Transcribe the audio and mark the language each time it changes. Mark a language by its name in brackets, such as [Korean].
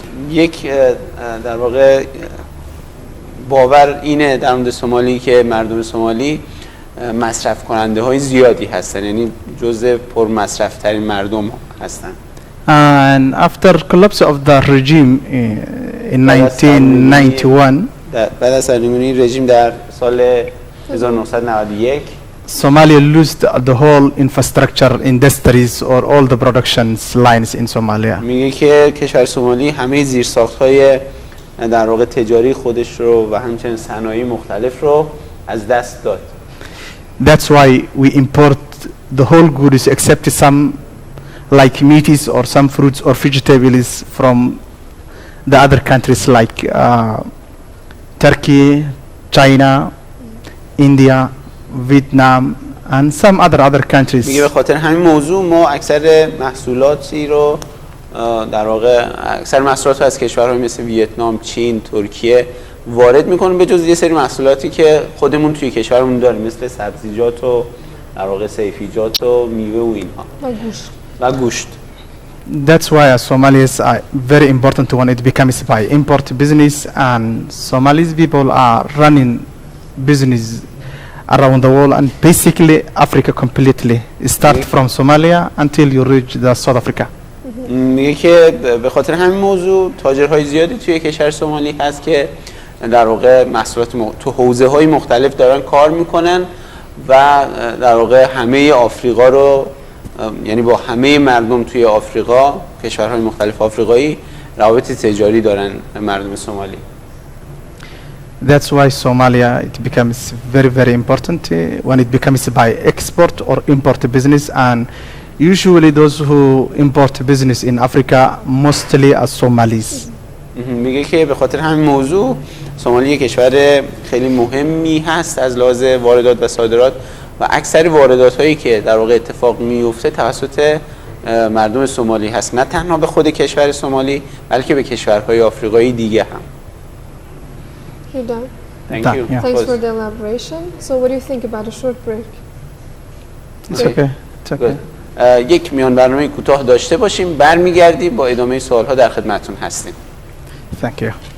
[Persian] یک در واقع باور اینه در مورد سومالی که مردم سومالی مصرف کننده های زیادی هستن، یعنی جزء پر مصرف ترین مردم هستن. [English] And after collapse of the regime in 1991, [Persian] بعد از سرنگونی رژیم در سال 1991 [English] Somalia lost the whole infrastructure, industries or all the productions lines in Somalia. [Persian] میگه که کشور سومالی همه زیرساخت‌های در واقع تجاری خودش رو و همچنین صنایع مختلف رو از دست داد. [English] That's why we import the whole goods except some like meats or some fruits or vegetables from the other countries like Turkey, China, India, Vietnam and some other countries. [Persian] میگه به خاطر همین موضوع ما اکثر محصولاتی رو در واقع اکثر محصولات رو از کشورهای مثل ویتنام، چین، ترکیه وارد میکنیم به جز یه سری محصولاتی که خودمون توی کشورمون داریم مثل سبزیجات و در واقع صیفیجات و میوه و اینها و گوشت. [English] That's why Somalis are very important when it becomes by import business, and Somalis people are running business around the world and basically Africa completely. Start from Somalia until you reach the South Africa. [Persian] میگه که به خاطر همین موضوع تاجرهای زیادی توی کشور سومالی هست که در واقع محصولات تو حوزه‌های مختلف دارن کار میکنن و در واقع همه آفریقا رو، یعنی با همه مردم توی آفریقا، کشورهای مختلف آفریقایی روابط تجاری دارن مردم سومالی. [English] That's why Somalia it becomes very important when it becomes by export or import business, and usually those who import business in Africa mostly are Somalis. [Persian] میگه که به خاطر همین موضوع سومالی یک کشور خیلی مهمی هست از لحاظ واردات و صادرات و اکثر واردات هایی که در واقع اتفاق میفته توسط مردم سومالی هست، نه تنها به خود کشور سومالی بلکه به کشورهای آفریقایی دیگه هم. [English] You're done. Thank Done, you. yeah. Thanks for the elaboration. So what do you think about a short break? It's okay. It's okay. [Persian] یک میان برنامه کوتاه داشته باشیم، برمیگردیم با ادامه سوال‌ها در خدمتتون هستیم. [English] Thank you.